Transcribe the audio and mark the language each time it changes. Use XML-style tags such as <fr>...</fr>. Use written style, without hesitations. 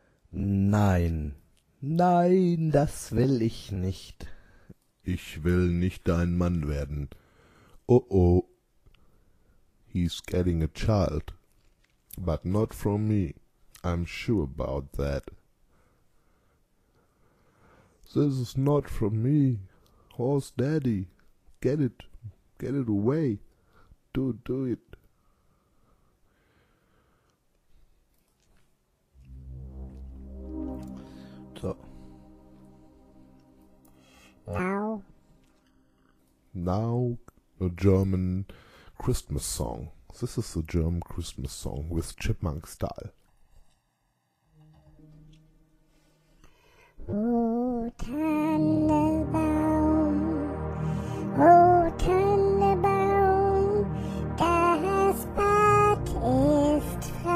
<de>Nein, nein, das will ich nicht. Ich will nicht dein Mann werden.</de> <en>Oh, oh, he's getting a child, but not from me. I'm sure about that. This is not from me. Horse daddy, get it away. Do it. So. Now. Now a German Christmas song. This is a German Christmas song with chipmunk style.</en> <de>O Tannenbaum, O Tannenbaum, das Bad ist</de>